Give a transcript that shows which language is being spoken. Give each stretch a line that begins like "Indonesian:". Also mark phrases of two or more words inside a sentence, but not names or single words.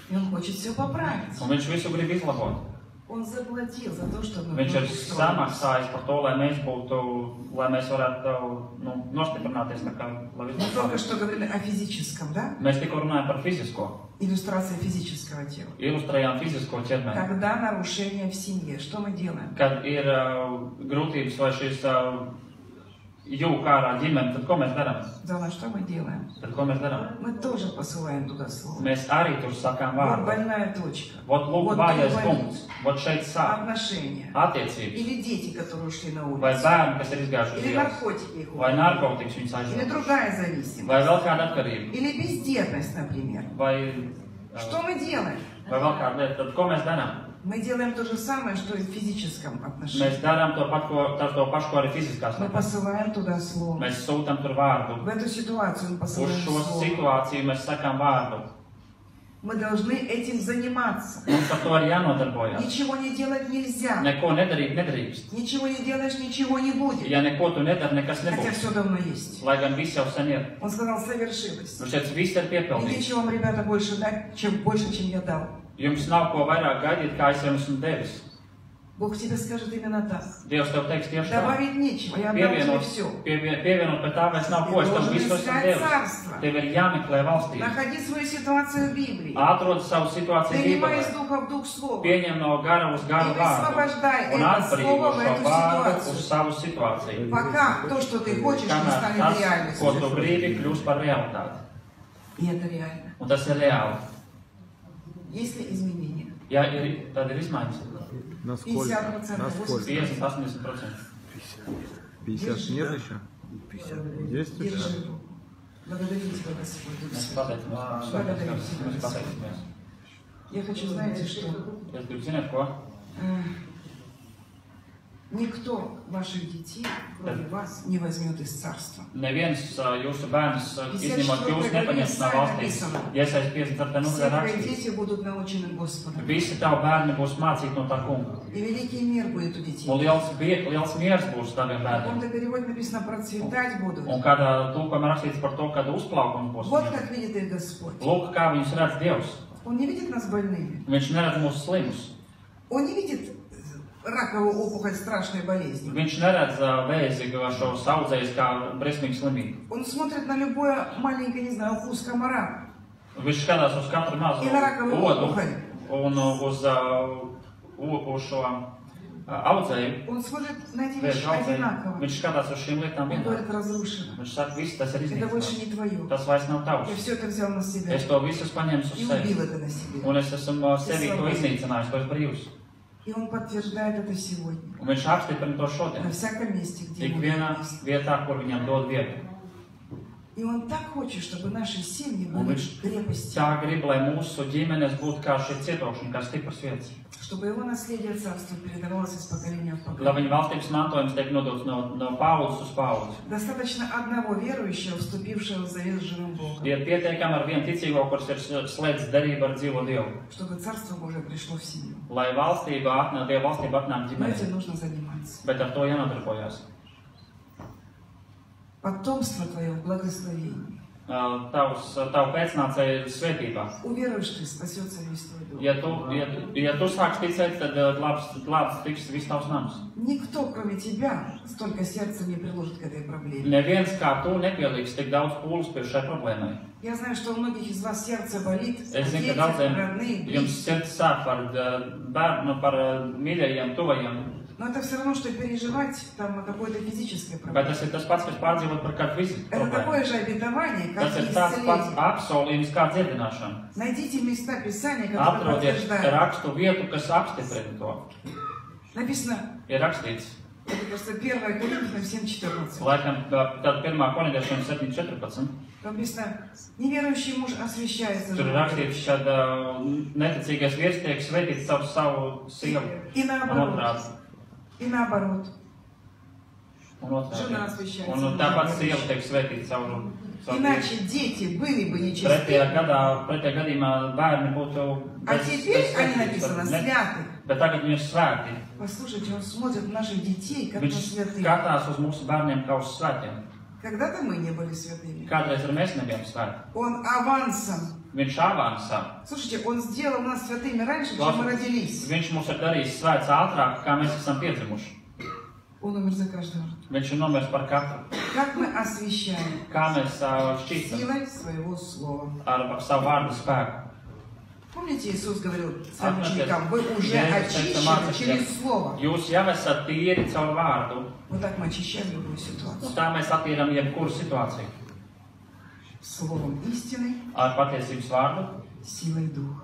Russian: И он хочет все поправить.
Latvian: Un viņš visu grib izlabot.
Russian: Он заплатил за то, чтобы мы
Latvian: Viņš ir
Russian: устроились.
Latvian: samaksājis par to, lai mēs būtu, lai mēs varētu nostiprināties, tā kā, lai viss
Russian: Мы только
Latvian: būtu.
Russian: что говорили о физическом, да?
Latvian: Mēs tikko runājam par fizisko.
Russian: Иллюстрация физического тела.
Latvian: Ilustrējām fizisko ķermeni.
Russian: Когда нарушение в семье, что мы делаем?
Latvian: Kad ir grūtības vai šīs jūka ārā ģimene, tad ko mēs darām?
Russian: Зона, что мы делаем?
Latvian: Tad ko mēs darām?
Russian: Мы тоже посылаем туда слово.
Latvian: Mēs arī tur sakām
Russian: Вот
Latvian: vārdu.
Russian: больная точка.
Latvian: Vot lūk
Russian: Вот
Latvian: vājais
Russian: ты
Latvian: punkts. Vot šeit sāk
Russian: Отношения.
Latvian: attiecības.
Russian: Или дети, которые ушли на
Latvian: Vai
Russian: улицу.
Latvian: bērni, kas ir izgājuši uz
Russian: Или
Latvian: ielas.
Russian: наркотики их
Latvian: Vai
Russian: уводят.
Latvian: narkotikas viņus
Russian: Или
Latvian: aizjūt.
Russian: другая зависимость.
Latvian: Vai vēl kāda atkarība.
Russian: Или бездетность, например.
Latvian: Vai,
Russian: Что мы делаем?
Latvian: vai vēl kāda lieta. Tad ko mēs darām?
Russian: Мы делаем то же самое, что и в физическом отношении.
Latvian: Mēs darām to pašu, ko arī fiziskās
Russian: Мы
Latvian: lietās.
Russian: посылаем туда слово.
Latvian: Mēs sūtam tur vārdu.
Russian: В эту ситуацию мы
Latvian: Uz
Russian: посылаем
Latvian: šo
Russian: слово.
Latvian: situāciju mēs sakām vārdu.
Russian: Мы должны этим заниматься.
Latvian: Mums par to ir jānodarbojas.
Russian: Ничего не делать нельзя.
Latvian: Neko nedarīt nedrīkst.
Russian: Ничего не делаешь, ничего не будет.
Latvian: Ja neko tu nedari, nekas
Russian: Хотя
Latvian: nebūs.
Russian: все давно есть.
Latvian: Lai gan viss jau sen ir.
Russian: Он сказал, совершилось.
Latvian: Nu šeit viss ir
Russian: И
Latvian: piepildīts.
Russian: нечего вам, ребята, больше дать, чем я дал.
Latvian: Jums nav ko vairāk gaidīt, kā es jums esmu devis.
Russian: Бог тебе скажет именно так.
Latvian: Dievs tev teiks tieši tā.
Russian: Добавить нечего, я отдал тебе все.
Latvian: Pievienot pie tā vairs nav ko, es tev visu esmu devis. Tev ir jāmeklē valstība.
Russian: Находи свою ситуацию в Библии.
Latvian: Atrod savu situāciju
Russian: Принимай из
Latvian: Bībelē.
Russian: духа в дух слова.
Latvian: Pieņem no gara uz garu
Russian: И
Latvian: vārdu.
Russian: высвобождай
Latvian: Un
Russian: это
Latvian: atbrīvo
Russian: слово в
Latvian: šo
Russian: эту
Latvian: vārdu uz
Russian: ситуацию.
Latvian: savu situāciju.
Russian: Пока то, что ты хочешь, не
Latvian: Kamēr
Russian: станет
Latvian: tas, ko
Russian: реальностью.
Latvian: tu gribi, kļūst par realitāti.
Russian: И это реально.
Latvian: Un tas ir reāli.
Russian: Есть ли изменения?
Latvian: Ja ir, tad ir izmaiņas.
Russian: Насколько? 50%, Насколько? 50-80%. 50 нет еще? Есть еще? Держи. Благодарю тебя, Господь. Дух
Latvian: Mēs
Russian: Святой.
Latvian: pateicamies.
Russian: Я хочу, знаете, что
Latvian: Es gribu zināt, ko?
Russian: никто ваших детей, кроме вас, не возьмет из царства.
Latvian: Neviens jūsu bērns, izņemot jūs, nepaņems no valstīs. Ja es aiz 54.
Russian: Все
Latvian: nodaļā
Russian: твои
Latvian: rakstīts,
Russian: дети будут научены Господом.
Latvian: visi tavi bērni būs mācīti no tā kunga.
Russian: И великий мир будет у детей.
Latvian: Un liels miers būs taviem
Russian: В
Latvian: bērniem.
Russian: каком-то переводе написано «процветать будут».
Latvian: Un kādā tūkojumā rakstīts par to, kad uzplaukums būs.
Russian: Вот как видит их Господь.
Latvian: Lūk, kā viņus redz Dievs.
Russian: Он не видит нас больными.
Latvian: Viņš neredz mūsu slimus.
Russian: Он не видит раковую опухоль, страшной болезни.
Latvian: Viņš neredz vēzi, šo saudzējis kā briesmīgu slimību.
Russian: Он смотрит на любое маленькое, не знаю, укус комара.
Latvian: Viņš skatās uz katru mazu odu un uz šo audzēju.
Russian: Он смотрит на эти вещи одинаково.
Latvian: Viņš skatās uz šīm lietām
Russian: Он говорит, разрушено.
Latvian: Viņš saka, viss tas ir
Russian: Это больше
Latvian: iznīcināts.
Russian: не твое.
Latvian: Tas vairs nav tavs.
Russian: Я все это взял на себя.
Latvian: Es to visu paņēmu uz
Russian: И
Latvian: sevi.
Russian: убил это на себе.
Latvian: Un es esmu sevi to iznīcinājis, to es brīvs.
Russian: И он подтверждает это сегодня.
Latvian: Un viņš apstiprina to
Russian: На
Latvian: šodien.
Russian: всяком месте, где
Latvian: Ik
Russian: ему
Latvian: vienā
Russian: есть.
Latvian: vietā, kur viņam dod vietu.
Russian: И он так хочет, чтобы наши семьи
Latvian: Un
Russian: были
Latvian: viņš
Russian: крепостью.
Latvian: tā grib, lai mūsu ģimenes būtu kā šie cietokšņi, kā stipras vietas.
Russian: Чтобы его наследие царства передавалось из поколения в
Latvian: Lai
Russian: поколение.
Latvian: viņa valstības mantojums tiek nodots no paudzes uz paudzi.
Russian: Достаточно одного верующего, вступившего в завет с живым Богом,
Latvian: Ir pietiekami ar vienu ticīgo, kurš ir slēdzis derību ar dzīvo Dievu.
Russian: чтобы Царство Божие пришло в семью.
Latvian: Lai Dieva valstība atnāk
Russian: Но этим
Latvian: ģimenei.
Russian: нужно заниматься.
Latvian: Bet ar to jānodarbojas.
Russian: Потомство твое в благословении.
Latvian: Tavu pēcnācēju svētībā.
Russian: Уверуешь ты, спасется весь твой дом.
Latvian: Ja tu sāks ticēt, tad glābs tiks viss tavs nams.
Russian: Никто, кроме тебя, столько сердца не приложит к этой проблеме.
Latvian: Neviens kā tu nepieliks tik daudz pūles pie šai problēmai.
Russian: Я знаю, что у многих из вас сердце болит,
Latvian: Es zinu,
Russian: дети,
Latvian: ka daudziem
Russian: родные,
Latvian: jums
Russian: близкие.
Latvian: sirds sāp par bērnu, par mīļajiem, tuvajiem.
Russian: Но это все равно, что переживать там о какой-то физической
Latvian: Bet
Russian: проблеме.
Latvian: tas ir tas pats, kas pārdzīvot par kādu fiziku
Russian: Это
Latvian: problēmu.
Russian: такое же обетование, как
Latvian: Tas
Russian: и
Latvian: ir tāds pats
Russian: исцеление.
Latvian: apsolījums kā dziedināšana.
Russian: Найдите места Писания, которые
Latvian: Atrodiet
Russian: подтверждают.
Latvian: rakstu vietu, kas apstiprina to.
Russian: Написано,
Latvian: Ir rakstīts,
Russian: это просто 1 Коринфянам 7:14.
Latvian: laikam, tad 1. korintiešiem 7.14.
Russian: Там написано, неверующий муж освящается
Latvian: Tur ir
Russian: женой.
Latvian: rakstīts, ka neticīgais vīrs tiek svētīts caur savu sievu
Russian: И
Latvian: un
Russian: наоборот.
Latvian: otrādi.
Russian: И наоборот.
Latvian: Un otrādi.
Russian: Žena освящается
Latvian: Un
Russian: мужем.
Latvian: tāpat sieva tiek svētīta caur
Russian: Иначе дети были бы
Latvian: Pretējā
Russian: нечестивы.
Latvian: gadījumā bērni būtu
Russian: А теперь они написано святы.
Latvian: Bet tagad viņi ir svēti.
Russian: Послушайте, он смотрит на наших детей, как на
Latvian: Viņš
Russian: святых.
Latvian: skatās uz mūsu bērniem kā uz svētiem.
Russian: Когда-то мы не были святыми.
Latvian: Kādreiz arī mēs nebijām svēti.
Russian: Он авансом.
Latvian: Viņš avansā.
Russian: Слушайте, он сделал нас святыми раньше, чем мы родились.
Latvian: Viņš mums ir darījis svēts ātrāk, kā mēs esam piedzimuši.
Russian: Он умер за каждого.
Latvian: Viņš ir nomiris par katru.
Russian: Как мы освящаем?
Latvian: Kā mēs šķīstam
Russian: Силой своего слова.
Latvian: ar savu vārdu spēku.
Russian: Помните, Иисус говорил своим ученикам, вы уже очищены через Слово.
Latvian: Jūs jau esat tīri caur vārdu.
Russian: Вот так мы очищаем любую
Latvian: Un
Russian: ситуацию.
Latvian: tā mēs attīram jebkuru situāciju.
Russian: Словом истины,
Latvian: Ar patiesības vārdu
Russian: силой Духа.